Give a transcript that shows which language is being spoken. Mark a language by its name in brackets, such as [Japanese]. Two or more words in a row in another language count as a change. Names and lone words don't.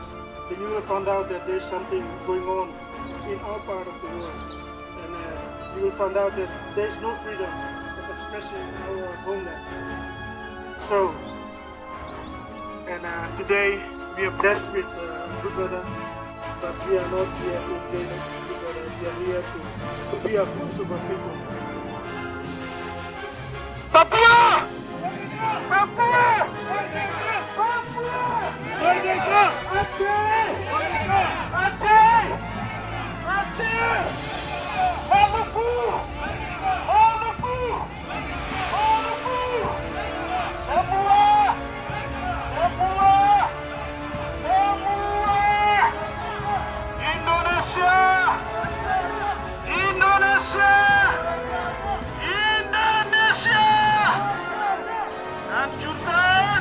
[English] Then you will find out that there's something going on in our part of the world, and you will find out that there's no freedom of expression in our homeland. So. And today we are blessed with good weather, but we are not here to enjoy good weather. We are here to be a voice of our people. [Indonesian] Papua! Papua! Papua! Merdeka! Aceh! Aceh! Aceh! Maluku! Maluku! Maluku! Semua! Semua! Semua! Indonesia! Indonesia! Indonesia! Hancurkan!